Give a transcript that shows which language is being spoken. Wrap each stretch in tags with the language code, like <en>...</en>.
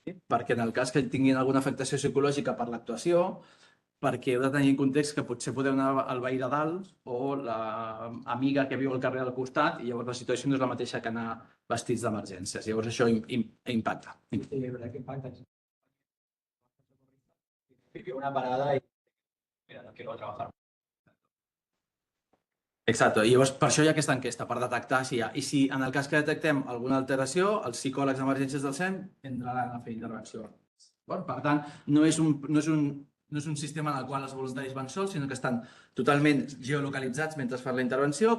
<ca>Perquè en el cas que tinguin alguna afectació psicològica per l'actuació, perquè heu de tenir en context que potser podeu anar al veí de dalt o l'amiga que viu al carrer del costat i llavors la situació no és la mateixa que anar vestits d'emergències. Llavors això impacta.</ca> <es>Sí, verdad que impacta. Vivió una parada y mira, no quiero trabajar.</es> <ca>Exacte, i llavors per això hi ha aquesta enquesta, per detectar si hi ha. I si en el cas que detectem alguna alteració, els psicòlegs d'emergències del SEM entraran a fer intervenció. Per tant, no és un sistema en el qual els voluntaris van sols, sinó que estan totalment geolocalitzats mentre fan la intervenció.</ca>